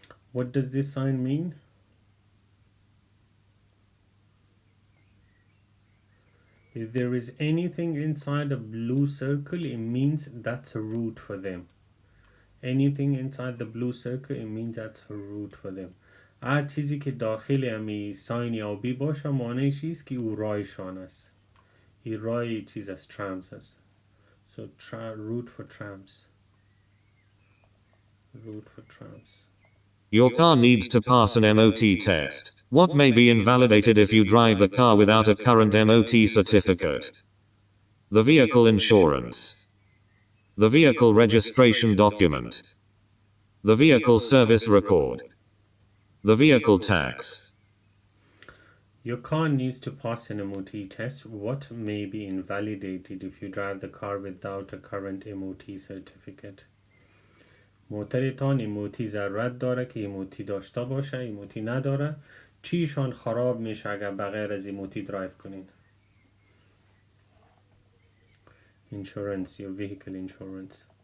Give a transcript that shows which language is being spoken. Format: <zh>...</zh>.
<en>What does this sign mean? If there is anything inside a blue circle, it means that's a route for them. Anything inside the blue circle, it means that's a route for them.</en> <fa>هر چیزی که داخل امی ساین آبی باشه معنیش است که او رایشان است. این رای چیز از trams است.</fa> <en>So route for trams. Route for trams. Your car needs to pass an MOT test. What may be invalidated if you drive the car without a current MOT certificate? The vehicle insurance. The vehicle registration document. The vehicle service record. The vehicle tax. Your car needs to pass an MOT test. What may be invalidated if you drive the car without a current MOT certificate?</en> <fa>موترتان MOT ضرورت داره که MOT داشته باشه، MOT نداره. چیشان خراب میشه اگر بغیر از MOT درایو کنین؟</fa> <en>Insurance, your vehicle insurance.</en>